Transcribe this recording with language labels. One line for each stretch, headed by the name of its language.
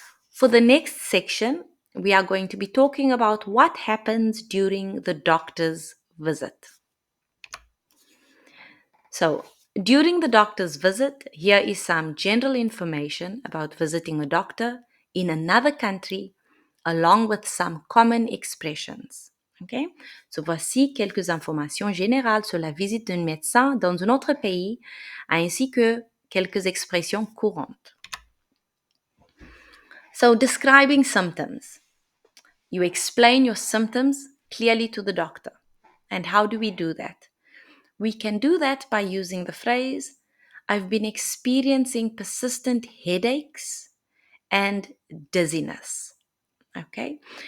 English: For the next section, we are going to be talking about what happens during the doctor's visit. So, during the doctor's visit, here is some general information about visiting a doctor in another country, along with some common expressions. Okay?
French: So, voici quelques informations générales sur la visite d'un médecin dans un autre pays, ainsi que quelques expressions courantes.
English: So, describing symptoms. You explain your symptoms clearly to the doctor. And how do we do that? We can do that by using the phrase, I've been experiencing persistent headaches and dizziness. Okay?